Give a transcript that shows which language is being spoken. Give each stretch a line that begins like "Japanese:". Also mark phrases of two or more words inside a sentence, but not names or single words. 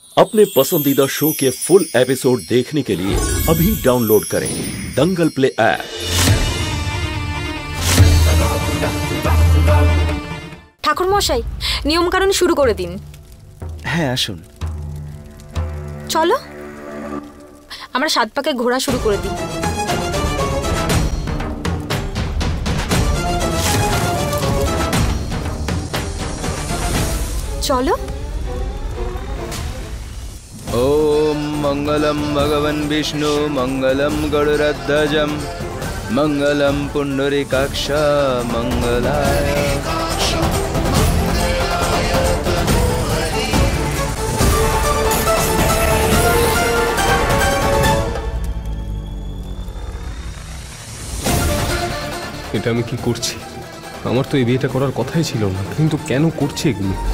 Hindi: अपने पसंदीदा शो के फुल एपिसोड देखने के लिए अभी डाउनलोड करें दंगल प्ले ऐप।
Bangla: ঠাকুর মশাই নিয়ম কানুন শুরু করে দিন। হ্যাঁ আসুন। चलो আমরা 7 পাকে ঘোরা শুরু করে দিই। चलो
Sanskrit: ओम मंगलम भगवन् विष्णु मंगलम गरुड़ध्वजम मंगलम पुंडरीकाक्ष मंगलाय।
Bangla: এটা আমি কি করছি? আমার তো এই বিয়েটা করার কথাই ছিল না, কিন্তু কেন করছি এগুলো?